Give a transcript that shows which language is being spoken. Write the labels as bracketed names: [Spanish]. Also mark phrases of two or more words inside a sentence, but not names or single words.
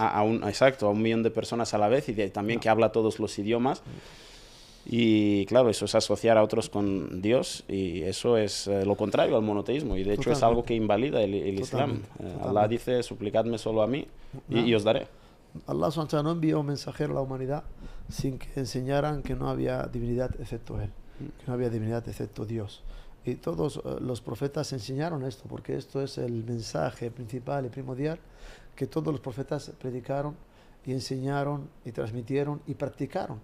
[Spanish] a 1 millón de personas a la vez, y también que habla todos los idiomas. Y claro, eso es asociar a otros con Dios, y eso es lo contrario al monoteísmo, y de hecho es algo que invalida el Islam. Allah dice, suplicadme solo a mí y os daré. Allah [Arabic] سبحانه وتعالى [Spanish] no envió un mensajero a la humanidad sin que enseñaran que no había divinidad excepto Él, que no había divinidad excepto Dios. Y todos los profetas enseñaron esto, porque esto es el mensaje principal y primordial que todos los profetas predicaron y enseñaron y transmitieron y practicaron.